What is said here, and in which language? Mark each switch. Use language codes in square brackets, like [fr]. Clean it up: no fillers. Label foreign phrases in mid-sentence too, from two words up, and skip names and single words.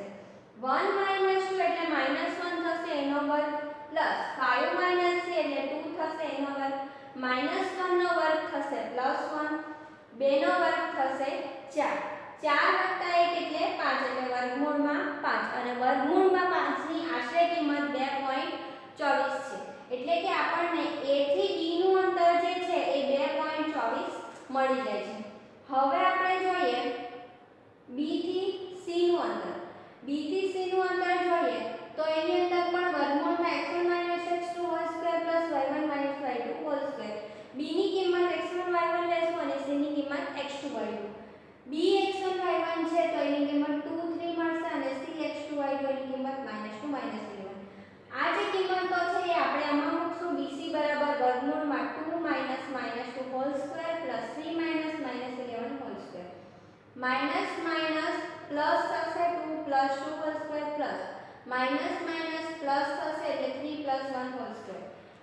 [gu] 1 2 એટલે -1 થશે એનો વર્ગ પ્લસ 5 3 એટલે 2 થશે એનો વર્ગ -1 નો વર્ગ થશે +1 2 નો વર્ગ થશે 4 4 + 1 એટલે 5 એટલે વર્ગમૂળમાં 5 અને વર્ગમૂળમાં 5 ની આશરે કિંમત 2.24 છે. એટલે કે આપણને A થી B નું અંતર જે છે એ 2.24 મળી જાય છે. હવે આપણે જોઈએ B થી C નું અંતર. B થી C નું અંતર જોઈએ તો એની અંદર પણ વર્ગમૂળમાં x1 x2 2 y1 y2 2. B ની કિંમત x1 y1 લેશું અને C ની કિંમત x2 y2. B x1 y1 છે તો એની કિંમત 2 3 મળશે અને C x2 y2 ની કિંમત -2 -11. આ જે કિંમતો છે એ આપણે આમાં મૂકશું. BC બરાબર વર્ગમૂળમાં 2 - -2 2 3 - -11 2. [en] minus minus plus [gu] થશે 2 + 2 2 [en] plus minus minus plus [gu] થશે એટલે 3 + 1 2.